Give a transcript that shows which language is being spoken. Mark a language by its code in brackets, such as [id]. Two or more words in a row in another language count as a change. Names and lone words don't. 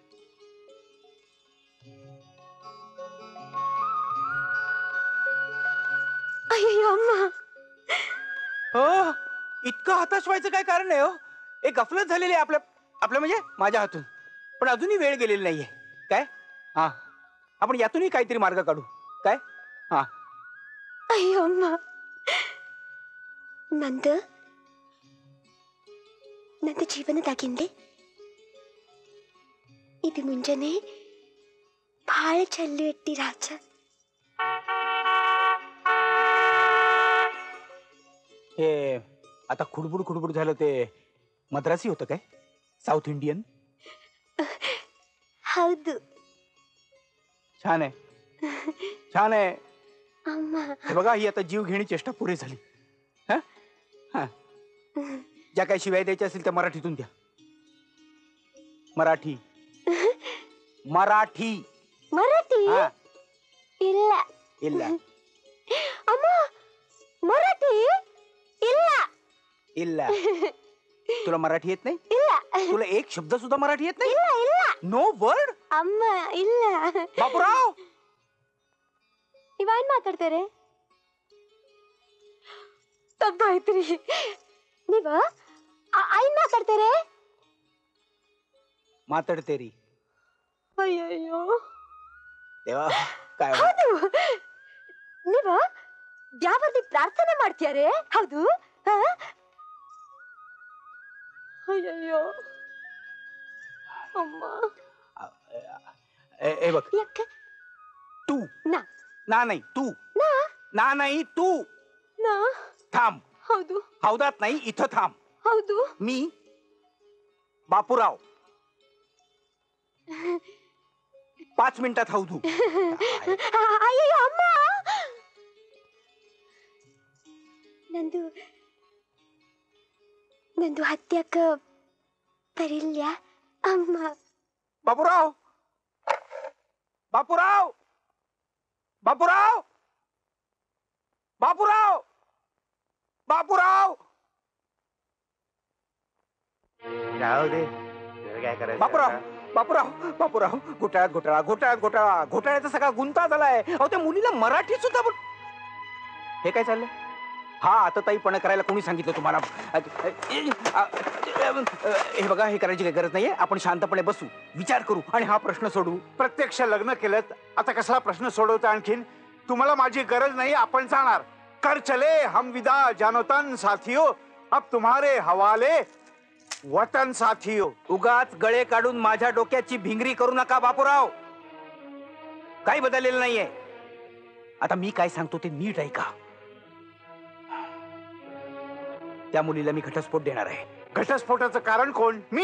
[mr] आई अम्मा. हो, इतकं हताश व्हायचं काय कारण नाही. हो, एक गफलत झालेली आहे आपल्या आपल्या म्हणजे माझ्या हातून. पण अजूनही वेळ गेलेली नाहीये. काय? हा, आपण यातूनही काहीतरी मार्ग काढू. काय? हा. आई अम्मा. [kn] ನಂದು ನಂದು ಜೀವನದಾಗಿಂದೆ ಇದು ಮುಂಜಾನೆ ಭಾಳ ಚಲ್ಲು ಎಟ್ಟಿ ರಾಜ. [mr] हे आता खुडबुड खुडबुड झालं ते मद्रासी होतं काय? [en] South Indian. [kn] ಹೌದು [mr] छान आहे, छान आहे. [kn] ಅಮ್ಮ. [mr] हे बघा, ही आता जीव घेणी चेष्टा पुरी झाली. हं? हं. ज्या काही शिवाय द्यायच्या असतील त्या मराठीतून द्या. मराठी मराठी. [kn] ಮರಾಠಿ [mr] हा, [kn] ಇಲ್ಲ. ಇಲ್ಲ ಅಮ್ಮ, ಮರಾಠಿ ಇಲ್ಲ. ಇಲ್ಲ. [mr] तुला मराठी येत नाही? [kn] ಇಲ್ಲ [mr] तुला एक शब्द सुद्धा मराठी येत नाही? [kn] ಇಲ್ಲ ಇಲ್ಲ. [en] No word. [kn] ಅಮ್ಮ ಇಲ್ಲ. [mr] बापूराव, [kn] ನೀವೇನ್ ಮಾತಾಡ್ತಾರೆ? ತಪ್ಪಾಯ್ತ್ರಿ. ನೀವು ಏನ್ ಮಾತಾಡ್ತಾರೆ? ಮಾತಾಡ್ತೇರಿ. ಅಯ್ಯಯ್ಯೋ. [mr] देवा, काय [kn] ಹೌದು, ನೀವು ಯಾವಲ್ಲಿ ಪ್ರಾರ್ಥನೆ ಮಾಡ್ತೀಯಾರೆ? ಹೌದು. ಹಾ? ಅಯ್ಯಯ್ಯೋ ಅಮ್ಮ. [mr] हे बघ, [kn] ಯಾಕೆ? [mr] तू [kn] ನಾ [mr] ना नाही तू [kn] ನಾ [mr] ना नाही तू [kn] ನಾ [mr] थांब. [kn] ಹೌದು [mr] हौदात नाही, इथं थांब. [kn] ಹೌದು. [mr] मी बापूराव 5 मिनिटात हौदू. [kn] ಅಯ್ಯಯ್ಯೋ ಅಮ್ಮ. ನಂದು ನಂದು ಹತ್ಯಾಕ ಬರಿಲ್ಯಾ ಅಮ್ಮ? [mr] बापूराव, बापूराव, बापूराव, बापूराव, बापूराव, जाऊ दे, काय करायचं बापूराव, आता? बापूराव, बापूराव. घोटाळ्यात घोटाळा, घोटाळ्यात घोटाळा, घोटाळ्याचा सगळा गुंता झालाय. अहो, त्या मुलीला मराठी सुद्धा पण. हे काय चाललंय? हा, आता ताईपणा करायला कोणी सांगितलं तुम्हाला? हे बघा, हे करायची काही गरज नाहीये. आपण शांतपणे बसू, विचार करू आणि हा प्रश्न सोडवू. प्रत्यक्ष लग्न केलं आता कसला प्रश्न सोडवता? आणखीन तुम्हाला माझी गरज नाही, आपण जाणार. [hi] कर चले हम विदा जानोतन साथियो, अब तुम्हारे हवाले वतन साथियो. [mr] उगाच गळे काढून माझ्या डोक्याची भिंगरी करू नका बापूराव. काही बदललेलं नाहीये. आता मी काय सांगतो ते नीट ऐका. त्या मुलीला मी घटस्फोट देणार आहे. घटस्फोटाचं कारण कोण? मी